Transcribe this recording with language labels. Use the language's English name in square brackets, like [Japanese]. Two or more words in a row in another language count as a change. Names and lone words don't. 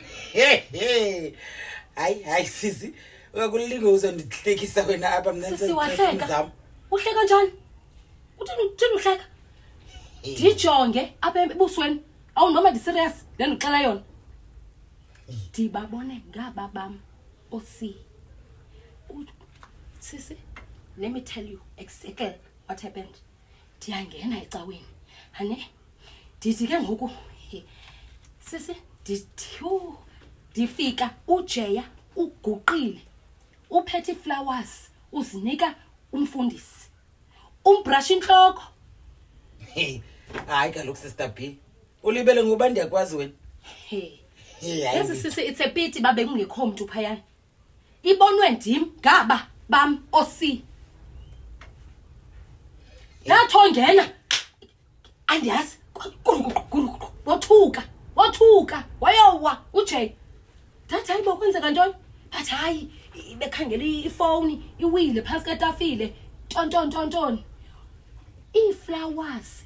[Xhosa] hayi sisi uyakulinga uzondihlekisa wena apha mina sisi wahleka uhleka njani uthini uhleka ndijonge apha ebusweni awu noma ndi-serious le ndixela yona ndibabone ngaba bam osi sisi [English] let me tell you exactly what happened [Xhosa] ndiyangena ecaweni hane ndithi ke ngoku sisi ndifika uJeya uguqile uphethe flowers uzinika umfundisi umbrush inhloko hayi kaloku sister B ulibele ngoba ndiyakwazi wena yazi sisi [English] it's a pity babe [Xhosa] kungekho umuntu phayana ibonwe ndim ngaba bam osi yathongena andiyazi wathuka wayowa uJeya thatha hayi bokwenzeka ntoni but hayi bekhangela ifoni iwile phasi katafile tonton iflowers